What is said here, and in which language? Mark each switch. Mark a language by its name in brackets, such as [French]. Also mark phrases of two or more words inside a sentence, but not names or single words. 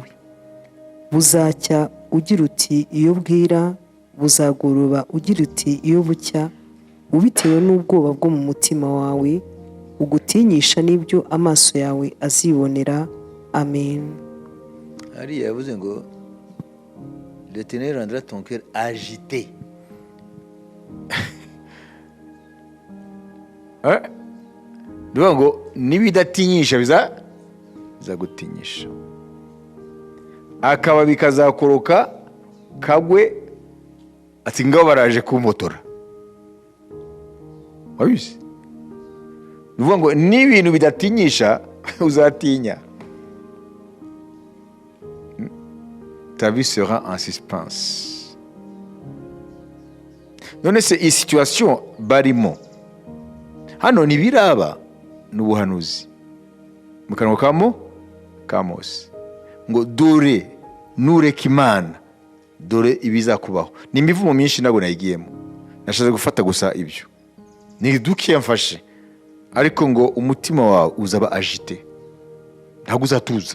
[Kinyarwanda] Buzacya ugira uti iyo bwira, buzagoroba ugira uti iyo bucya, ubitewe n'ubwoba bwo mu mutima wawe, ugutinyisha n'ibyo amaso yawe azibonera. Amen. Hariya yavuze ngo [French] l'Éternel rendra ton cœur agité. [Kinyarwanda] Ndivuga ngo nibidatinyisha bizagutinyisha. Akababi kazakoroka kagwe, ati ngabo baraje kumotora. Wabizi? Ndivuga ngo n'ibintu bidatinyisha uzatinya. [French] Ta vie sera en suspense. [Kinyarwanda] none se iyi situation barimo hano ntibiraba n'ubuhanuzi mu kanwa ka Mose ngo dore nureka Imana dore ibizakubaho. Ni imivumo myinshi ntabwo nayigiyemo, nashatse gufata gusa ibyo ni duke mfashe, ariko ngo umutima wawe uzaba agite, ntabwo uzatuza.